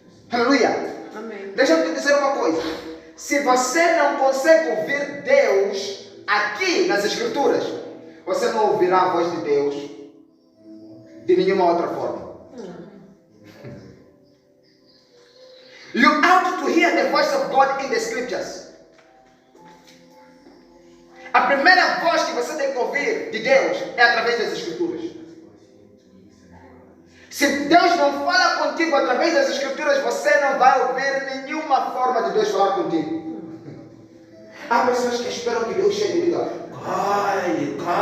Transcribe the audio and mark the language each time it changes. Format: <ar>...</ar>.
<pt>Aleluia. Amém. Deixa eu te dizer uma coisa. Se você não consegue ouvir Deus aqui nas Escrituras, você não ouvirá a voz de Deus de nenhuma outra forma.</pt> <en>You ought to hear the voice of God in the Scriptures.</en> <pt>A primeira voz que você tem que ouvir de Deus é através das Escrituras. Se Deus não fala contigo através das Escrituras, você não vai ouvir nenhuma forma de Deus falar contigo. Há pessoas que esperam que Deus chegue e diga: cai.</pt>